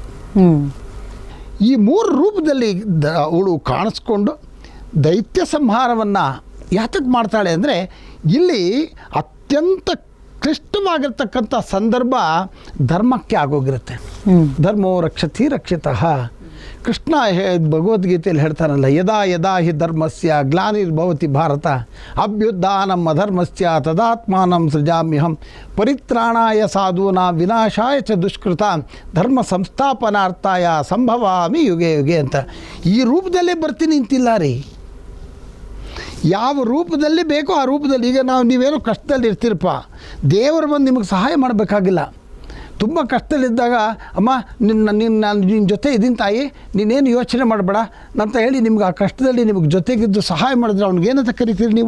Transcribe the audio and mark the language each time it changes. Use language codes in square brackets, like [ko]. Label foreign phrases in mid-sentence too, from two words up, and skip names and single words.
[kn] ಈ 3 ರೂಪದಲ್ಲಿ ಅವಳು ಕಾಣಿಸ್ಕೊಂಡು ದೈತ್ಯ ಸಂಹಾರವನ್ನು ಯಾತಕ್ಕೆ ಮಾಡ್ತಾಳೆ ಅಂದರೆ ಇಲ್ಲಿ ಅತ್ಯಂತ ಕ್ಲಿಷ್ಟವಾಗಿರ್ತಕ್ಕಂಥ ಸಂದರ್ಭ ಧರ್ಮಕ್ಕೆ ಆಗೋಗಿರುತ್ತೆ. [sa] ಧರ್ಮೋ ರಕ್ಷತಿ ರಕ್ಷಿತಃ. [kn] ಕೃಷ್ಣ ಭಗವದ್ಗೀತೆಯಲ್ಲಿ ಹೇಳ್ತಾನಲ್ಲ, [sa] ಯದಾ ಯದಾ ಹಿ ಧರ್ಮಸ್ಯ ಗ್ಲಾನಿರ್ಭವತಿ ಭಾರತ ಅಭ್ಯುತ್ಥಾನಂ ಅಧರ್ಮಸ್ಯ ತದಾತ್ಮಾನಂ ಸೃಜಾಮ್ಯಹಂ ಪರಿತ್ರಾಣಾಯ ಸಾಧೂನಾಂ ವಿನಾಶಾಯ ಚ ದುಷ್ಕೃತಾಂ ಧರ್ಮ ಸಂಸ್ಥಾಪನಾರ್ಥಾಯ ಸಂಭವಾಮಿ ಯುಗೆ ಯುಗೆ ಅಂತ. [kn] ಈ ರೂಪದಲ್ಲೇ ಬರ್ತೀನಿ ನಿಂತಿಲ್ಲ ರೀ. ಯಾವ ರೂಪದಲ್ಲಿ ಬೇಕೋ ಆ ರೂಪದಲ್ಲಿ. ಈಗ ನೀವೇನೋ ಕಷ್ಟದಲ್ಲಿ ಇರ್ತೀರಪ್ಪ, ದೇವರು ಬಂದು ನಿಮಗೆ ಸಹಾಯ ಮಾಡಬೇಕಾಗಿಲ್ಲ. ತುಂಬ ಕಷ್ಟದಲ್ಲಿದ್ದಾಗ ಅಮ್ಮ ನಿನ್ನ ಜೊತೆ ಇದ್ದೀನಿ ತಾಯಿ, ನೀನೇನು ಯೋಚನೆ ಮಾಡಬೇಡ ಅಂತ ಹೇಳಿ ನಿಮ್ಗೆ ಆ ಕಷ್ಟದಲ್ಲಿ ನಿಮಗೆ ಜೊತೆಗಿದ್ದು ಸಹಾಯ ಮಾಡಿದ್ರೆ ಅವ್ನಿಗೇನಂತ ಕರಿತೀರಿ ನೀವು?